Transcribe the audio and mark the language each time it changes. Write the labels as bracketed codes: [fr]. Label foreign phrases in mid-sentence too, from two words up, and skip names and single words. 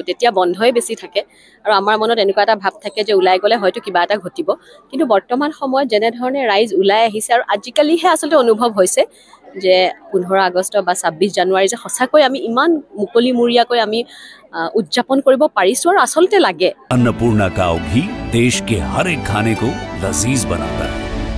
[as] তেতিয়া বন্ধই বেছি থাকে আৰু আমাৰ মনত এনেকুৱা এটা ভাৱ থাকে যে ওলাই গ'লে হয়তো কিবা এটা ঘটিব। কিন্তু বৰ্তমান সময়ত যেনেধৰণে ৰাইজ ওলাই আহিছে, আৰু আজিকালিহে আচলতে অনুভৱ হৈছে যে 15 আগষ্ট বা 26 জানুৱাৰী যে সঁচাকৈ আমি ইমান মুকলিমূৰীয়াকৈ আমি উদযাপন কৰিব পাৰিছোঁ আৰু আচলতে লাগে। [hi] अन्नपूर्णा काव घी देश के हर एक खाने को लजीज बनाता है।